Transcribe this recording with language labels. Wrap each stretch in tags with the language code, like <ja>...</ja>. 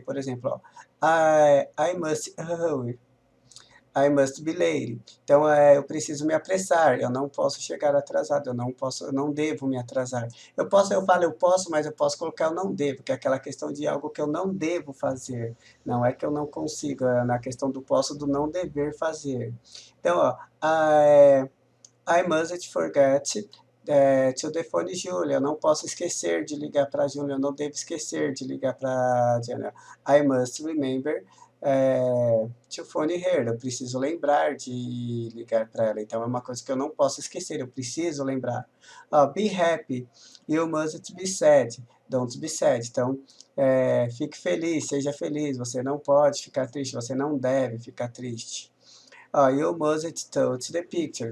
<en>Por exemplo, ó, I must hurry. I must be late.</en> <pt>Então, eu preciso me apressar, eu não posso chegar atrasado, eu não devo me atrasar. Eu falo eu posso, mas eu posso colocar eu não devo, que é aquela questão de algo que eu não devo fazer. Não é que eu não consigo, é na questão do posso, do não dever fazer.</pt> <en>Então, ó, I mustn't forget to the phone Julia.</en> <pt>Eu não posso esquecer de ligar para a Júlia, eu não devo esquecer de ligar para a Júlia.</pt> <en>I must remember to phone her.</en> <pt>Eu preciso lembrar de ligar para ela. Então, é uma coisa que eu não posso esquecer, eu preciso lembrar. Be happy. You mustn't be sad. Don't be sad. Então, fique feliz, seja feliz. Você não pode ficar triste, você não deve ficar triste.</pt> <en>Ó, you mustn't touch the picture.</en>